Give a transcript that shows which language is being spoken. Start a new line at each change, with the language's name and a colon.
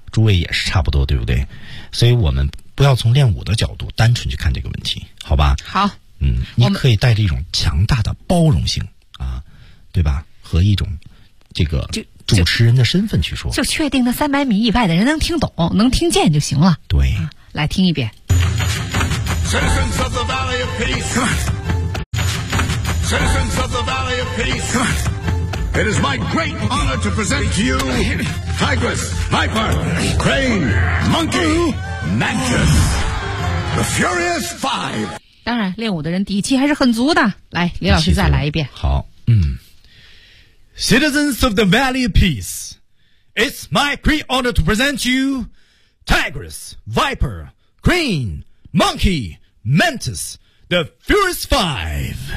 Chinese: 诸位也是差不多，对不对？所以我们不要从练武的角度单纯去看这个问题，好吧？好。嗯，你可以带着一种强大的包容性啊，对吧？和一种这个主持人的身份去说，就确定那300米以外的人能听懂能听见就行了。对、啊、来听一遍。
English: Citizens of the Valley of Peace, Citizens of the Valley of Peace, It is my great honor to present to you Tigress, Viper, Crane, Monkey, Mantis, The Furious Five。
Chinese: 当然练武的人底气还是很足的，来李老师再来一遍。好。
English: Citizens of the Valley of Peace, It's my great honor to present you Tigress, Viper, Crane, Monkey, Mantis, The Furious Five。